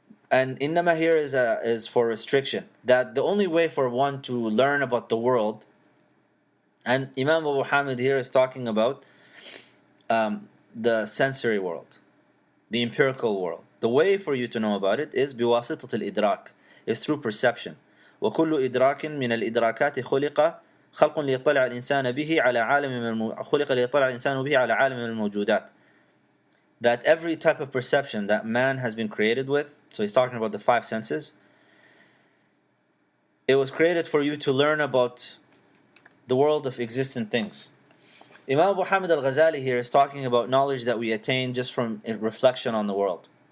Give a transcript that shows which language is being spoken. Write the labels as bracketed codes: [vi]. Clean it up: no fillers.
[en] And إِنَّمَا here is for restriction. That the only way for one to learn about the world, and Imam Abu Hamid here is talking about the sensory world, the empirical world. The way for you to know about it is [ar] بِوَاسِطَةِ الْإِدْرَاكِ, [en] is through perception. [ar] وَكُلُّ إِدْرَاكٍ مِنَ الْإِدْرَاكَاتِ خلق ليطلع الإنسان به على عالم خلق ليطلع الإنسان به على عالم الموجودات. [en] That every type of perception that man has been created with, so he's talking about the five senses, it was created for you to learn about the world of existent things. Imam Abu Hamid Al Ghazali here is talking about knowledge that we attain just from reflection on the world.